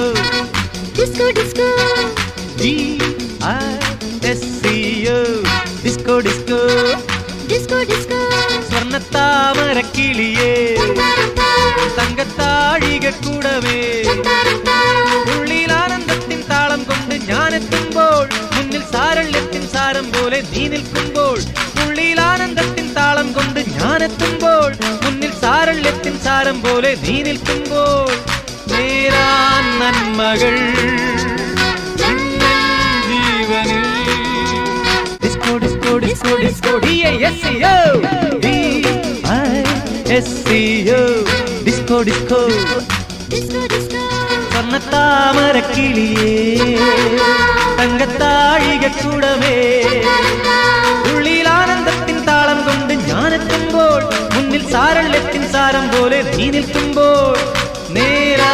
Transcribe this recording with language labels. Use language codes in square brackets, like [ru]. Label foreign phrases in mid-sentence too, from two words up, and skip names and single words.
[en] Disco Disco D-I-S-C-O Disco Disco Disco Disco [ml] സ്വർണ്ണത്താമരക്കിളിയേ തങ്കത്താഴിക കൂടവേ ഉള്ളിൽ ആനന്ദത്തിൻ താളം കൊണ്ട് ഞാനെത്തുമ്പോൾ മുന്നിൽ സാരള്യത്തിൻ സാരം പോലെ നീ നിൽക്കുമ്പോൾ. ഉള്ളിൽ ആനന്ദത്തിൻ താളം കൊണ്ട് ഞാനെത്തുമ്പോൾ മുന്നിൽ സാരള്യത്തിൻ സാരം പോലെ നീ നിൽക്കുമ്പോൾ. നേരാൻ നന്മകൾ ജീവനിൽ [en] Disco Disco Disco Disco D-I-S-C-O D-I-S-C-O Disco Disco Disco Disco [ml] സ്വർണ്ണത്താമരക്കിളിയേ തങ്കത്താഴിക കൂടമേ ഉള്ളിൽ ആനന്ദത്തിൻ താളം കൊണ്ട് ഞാനെത്തുമ്പോൾ മുന്നിൽ സാരള്യത്തിൻ സാരം പോലെ നീ നിൽക്കുമ്പോൾ.